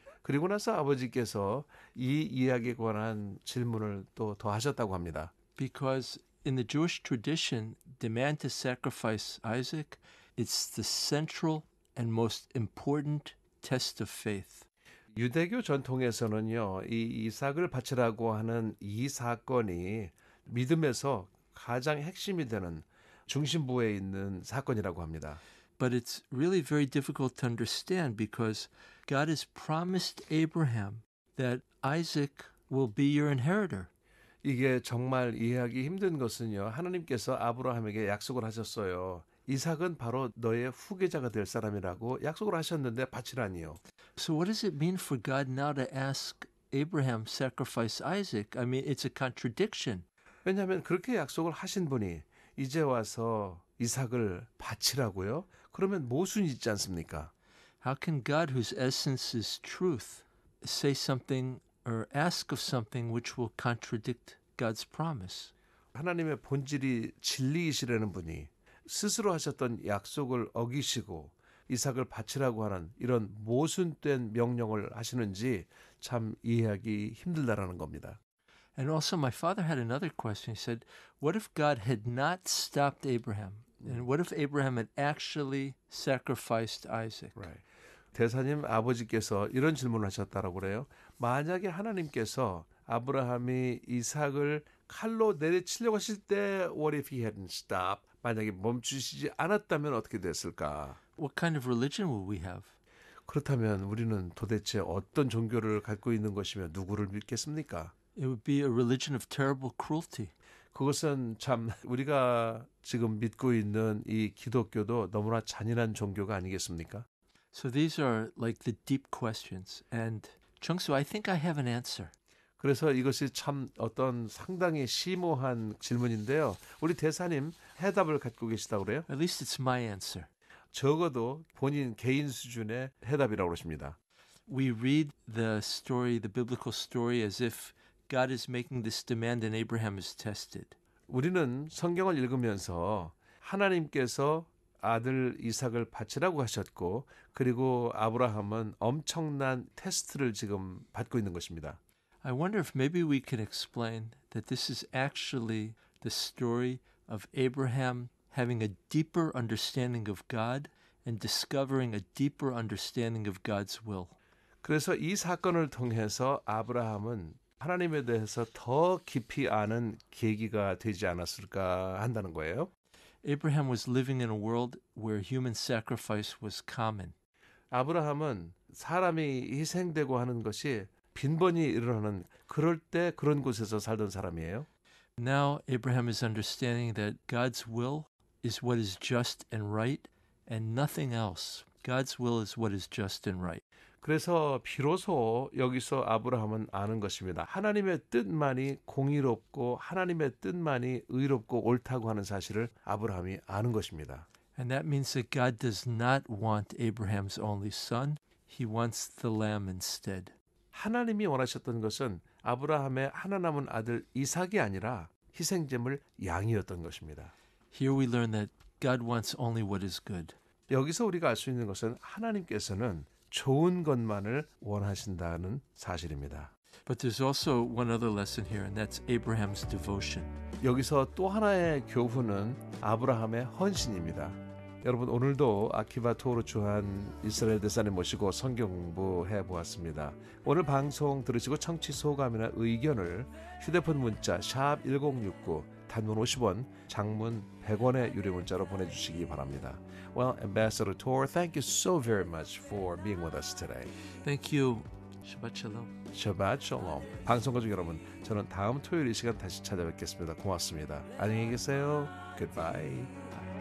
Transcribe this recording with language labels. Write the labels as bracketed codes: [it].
[ko] 그리고 나서 아버지께서 이 이야기에 관한 질문을 또 더 하셨다고 합니다. [en] Because in the Jewish tradition, the man to sacrifice Isaac, it's the central and most important test of faith. [ko] 유대교 전통에서는요, 이 이삭을 바치라고 하는 이 사건이 믿음에서 가장 핵심이 되는 중심부에 있는 사건이라고 합니다. [en] But it's really very difficult to understand because God has promised Abraham that Isaac will be your inheritor. [ko] 이게 정말 이해하기 힘든 것은요, 하나님께서 아브라함에게 약속을 하셨어요. 이삭은 바로 너의 후계자가 될 사람이라고 약속을 하셨는데 바치라니요. [en] So what does it mean for God now to ask Abraham sacrifice Isaac? I mean, it's a contradiction. [ko] 왜냐하면 그렇게 약속을 하신 분이 이제 와서 이삭을 바치라고요? 그러면 모순이 있지 않습니까? [en] How can God, whose essence is truth, say something or ask of something which will contradict God's promise? [ko] 하나님의 본질이 진리이시라는 분이 스스로 하셨던 약속을 어기시고 이삭을 바치라고 하는 이런 모순된 명령을 하시는지 참 이해하기 힘들다라는 겁니다. [en] And also my father had another question. He said, what if God had not stopped Abraham? And what if Abraham had actually sacrificed Isaac? Right. [ko] 대사님 아버지께서 이런 질문을 하셨다라고 그래요. 만약에 하나님께서 아브라함이 이삭을 칼로 내리치려고 하실 때 what if he hadn't stopped? 만약에 멈추시지 않았다면 어떻게 됐을까? [en] What kind of religion will we have? [ko] 그렇다면 우리는 도대체 어떤 종교를 갖고 있는 것이며 누구를 믿겠습니까? [en] It would be a religion of terrible cruelty. [ko] 그것은 참 우리가 지금 믿고 있는 이 기독교도 너무나 잔인한 종교가 아니겠습니까? [en] So these are like the deep questions. And Chung-Soo, I think I have an answer. [ko] 그래서 이것이 참 어떤 상당히 심오한 질문인데요. 우리 대사님 해답을 갖고 계시다고 그래요? [en] At least it's my answer. [ko] 적어도 본인 개인 수준의 해답이라고 그러십니다. [en] We read the story, the biblical story, as if God is making this demand and Abraham is tested. [ko] 우리는 성경을 읽으면서 하나님께서 아들 이삭을 바치라고 하셨고 그리고 아브라함은 엄청난 테스트를 지금 받고 있는 것입니다. [en] I wonder if maybe we can explain that this is actually the story of Abraham having a deeper understanding of God and discovering a deeper understanding of God's will. [ko] 그래서 이 사건을 통해서 아브라함은 하나님에 대해서 더 깊이 아는 계기가 되지 않았을까 한다는 거예요. [en] Abraham was living in a world where human sacrifice was common. [ko] 아브라함은 사람이 희생되고 하는 것이 빈번히 일어나는 그럴 때 그런 곳에서 살던 사람이에요. [en] Now Abraham is understanding that God's will is what is just and right and nothing else. God's will is what is just and right. [ko] 그래서 비로소 여기서 아브라함은 아는 것입니다. 하나님의 뜻만이 공의롭고 하나님의 뜻만이 의롭고 옳다고 하는 사실을 아브라함이 아는 것입니다. [en] And that means that God does not want Abraham's only son. He wants the lamb instead. [ko] 하나님이 원하셨던 것은 아브라함의 하나 남은 아들 이삭이 아니라 희생제물 양이었던 것입니다. [en] Here we learn that God wants only what is good. [ko] 여기서 우리가 알 수 있는 것은 하나님께서는 좋은 것만을 원하신다는 사실입니다. [en] But there's also one other lesson here, and that's Abraham's devotion. [ko] 여기서 또 하나의 교훈은 아브라함의 헌신입니다. 여러분 오늘도 아키바 토오르 주한 이스라엘 대사님 모시고 성경 공부해 보았습니다. 오늘 방송 들으시고 청취 소감이나 의견을 휴대폰 문자 샵 1069 단문 50원, 장문 100원의 유료 문자로 보내주시기 바랍니다. [en] Well, Ambassador Tor, thank you so very much for being with us today. Thank you. Shabbat shalom. [he] Shabbat Shalom. [ko] 방송 가족 여러분, 저는 다음 토요일 이 시간 다시 찾아뵙겠습니다. 고맙습니다. 안녕히 계세요. Goodbye.